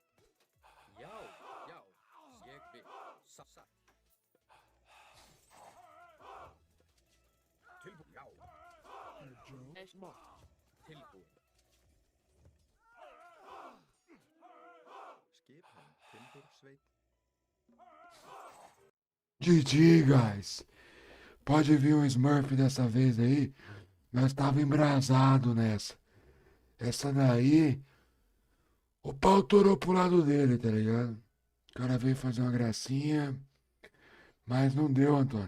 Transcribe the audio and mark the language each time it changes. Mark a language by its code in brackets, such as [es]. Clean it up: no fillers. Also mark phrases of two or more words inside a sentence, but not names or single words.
[is] Já. Já. Ég vil. Satt. Tilbúin. Já. Tilbúin. Skipan. Timbursveit. [en] GG, guys. [pt] Pode vir um Smurf dessa vez aí. Nós tava embrasado nessa. Essa daí, o pau torou pro lado dele, tá ligado? O cara veio fazer uma gracinha, mas não deu, Antônio.